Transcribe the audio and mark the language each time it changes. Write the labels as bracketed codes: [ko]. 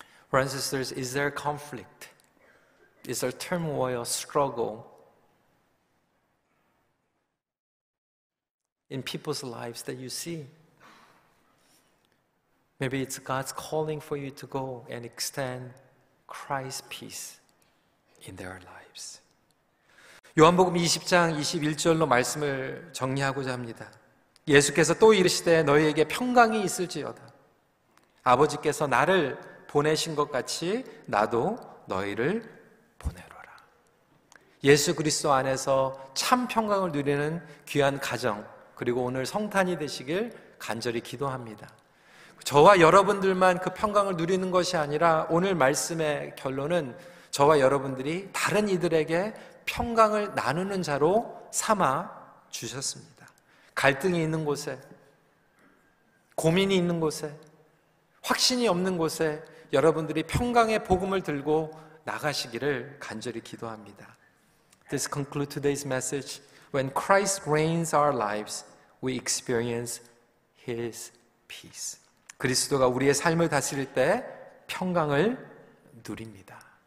[en] Brothers and sisters, is there conflict? Is there turmoil, struggle in people's lives that you see? Maybe it's God's calling for you to go and extend Christ's peace in their lives. [ko] 요한복음 20장 21절로 말씀을 정리하고자 합니다. 예수께서 또 이르시되 너희에게 평강이 있을지어다. 아버지께서 나를 보내신 것 같이 나도 너희를 보내노라. 예수 그리스도 안에서 참 평강을 누리는 귀한 가정, 그리고 오늘 성탄이 되시길 간절히 기도합니다. 저와 여러분들만 그 평강을 누리는 것이 아니라 오늘 말씀의 결론은 저와 여러분들이 다른 이들에게 평강을 나누는 자로 삼아 주셨습니다. 갈등이 있는 곳에, 고민이 있는 곳에, 확신이 없는 곳에 여러분들이 평강의 복음을 들고 나가시기를 간절히 기도합니다. [en] This concludes today's message. When Christ reigns our lives, we experience His peace. [ko] 그리스도가 우리의 삶을 다스릴 때 평강을 누립니다.